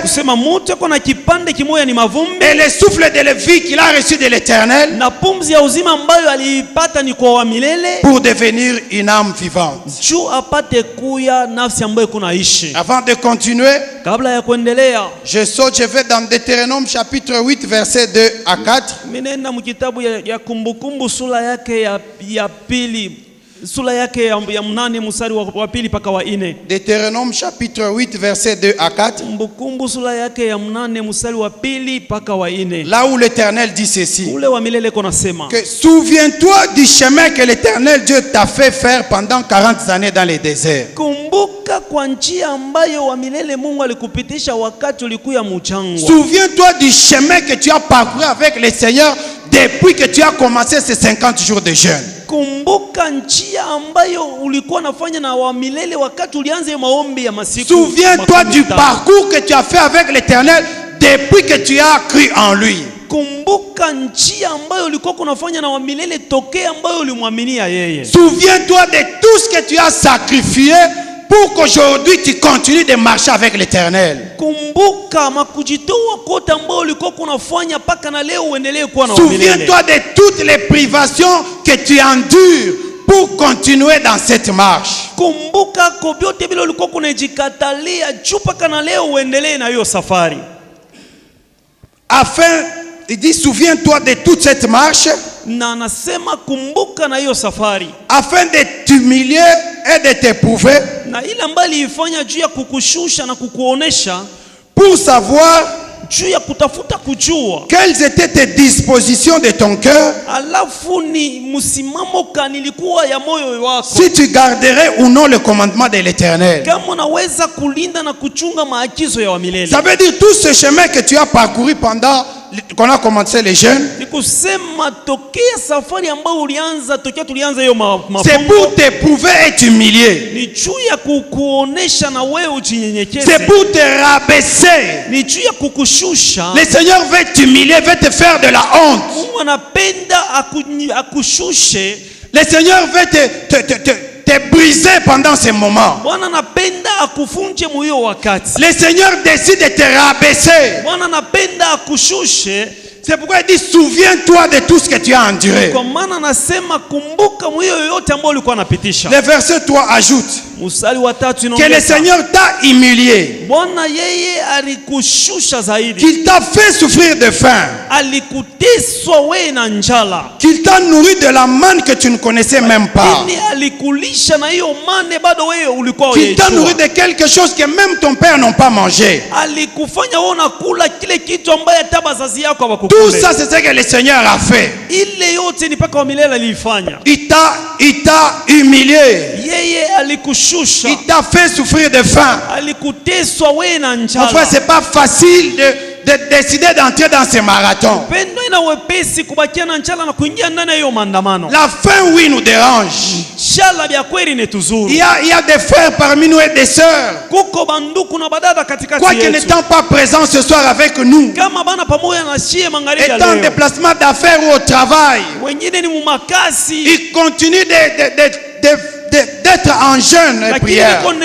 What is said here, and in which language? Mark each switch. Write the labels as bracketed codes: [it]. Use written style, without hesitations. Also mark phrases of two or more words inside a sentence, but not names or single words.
[sw] Kusema muntu yuko na kipande kimoja ni mavumbi. [fr] Et le souffle de la vie qu'il a reçu de l'Éternel. [sw] Na pumzi ya uzima ambayo aliipata ni kwa wa milele. [fr] Pour devenir une âme vivante. [sw] Juu apate kuya nafsi ambayo kunaishi. [fr] Avant de continuer, [sw] kabla ya kuendelea, [fr] je vais dans Deutéronome chapitre 8 verset 2 à 4. [sw] Minenda mkitabu ya Kumbukumbu sura yake ya pili, sura yake ya mnane mstari wa pili paka wa 4. [fr] Deutéronome chapitre 8 verset 2 à 4. [sw] Kumbukumbu sura yake ya mnane mstari wa pili paka wa 4. [fr] Là où l'Éternel dit ceci. [sw] Ule wa milele konasema. [fr] Que souviens-toi du chemin que l'Éternel Dieu t'a fait faire pendant 40 années dans les déserts. [sw] Kumbuka kwa njia ambayo wa milele Mungu alikupitisha wakati ulikuwa mchangwa. [fr] Souviens-toi du chemin que tu as parcouru avec le Seigneur depuis que tu as commencé ces 50 jours de jeûne. [sw] Kumbuka njia ambayo ulikuwa nafanya na wa milele wakati ulianza maombi ya masiku. [fr] Souviens-toi du parcours que tu as fait avec l'Éternel depuis que tu as cru en lui. [sw] Kumbuka njia ambayo ulikuwa unafanya na wa milele tokea ambayo ulimwaminia yeye. [fr] Souviens-toi de tout ce que tu as sacrifié pour qu'aujourd'hui tu continues de marcher avec l'Éternel. [sw] Kumbuka makujitoa kote ambayo ulikuwa unafanya paka na leo uendelee kuwa na wa milele. [fr] Souviens-toi de toutes les privations que tu endures pour continuer dans cette marche. [sw] Kumbuka kwa vyote vile ulikuwa unajikatalia juu paka na leo uendelee na hiyo safari. [fr] Afin, il dit, souviens-toi de toute cette marche. [sw] Na anasema kumbuka na hiyo safari. [fr] Afin de t'humilier et de t'éprouver. [sw] Na ile ambayo ilifanya juu ya kukushusha na kukuonesha. [fr] Pour savoir [sw] juu ya kutafuta kujua [fr] quelles étaient tes dispositions de ton cœur. [sw] Alafu ni msimamo kanilikuwa ya moyo wako. [fr] Si tu garderais ou non le commandement de l'Éternel. [sw] Kama unaweza kulinda na kuchunga maagizo ya wa milele. [fr] Ça veut dire tout ce chemin que tu as parcouru pendant qu'on a commencé les jeûnes. [sw] Ni kusema tokea safari ambayo ulianza tokea tulianza hiyo mafungo. [fr] C'est pour t'éprouver et t'humilier. [sw] Ni juu ya kukuonesha na wewe ujinyenyekeze. [fr] C'est pour te rabaisser. [sw] Ni juu ya kukushusha. [fr] Le Seigneur veut t'humilier, veut te faire de la honte. [sw] Mungu anapenda akushushe. [fr] Le Seigneur veut te briser pendant ces moments. [sw] Bwana anapenda akufunje moyo wakati. [fr] Le Seigneur décide de te rabaisser. [sw] Bwana anapenda akushushe. [fr] C'est pourquoi il dit souviens-toi de tout ce que tu as enduré. [sw] Kwa maana anasema kumbuka moyo yote ambao ulikuwa unapitisha. [fr] Le verset 3 ajoute [sw] mstari wa 3 [fr] que le Seigneur t'a humilié. [sw] Bwana yeye alikushusha zaidi. [fr] Qu'il t'a fait souffrir de faim. [sw] Alikuteswa wewe na njala. [fr] Qu'il t'a nourri de la manne que tu ne connaissais même pas. [sw] Alikulisha na hiyo mane bado wewe ulikuwa [fr] Qu'il t'a nourri de quelque chose que même ton père n'ont pas mangé. [sw] Alikufanya wewe unakula kile kitu ambaye hata bazazi yako hawakukula. [fr] Tout ça c'est ce que le Seigneur a fait. [sw] Ile yote ni paka wa milele alifanya. [fr] Il t'a humilié. [sw] Yeye alikushusha. [fr] Il t'a fait souffrir de faim. [sw] Alikuteswa wewe na njala. [fr] Enfin, c'est pas facile de décider d'entrer dans ces marathons. La faim, oui, nous dérange. Il y a des frères parmi nous et des sœurs. Quoique n'étant pas présents ce soir avec nous, étant en déplacement d'affaires ou au travail, ils continuent d'être en jeûne et prière.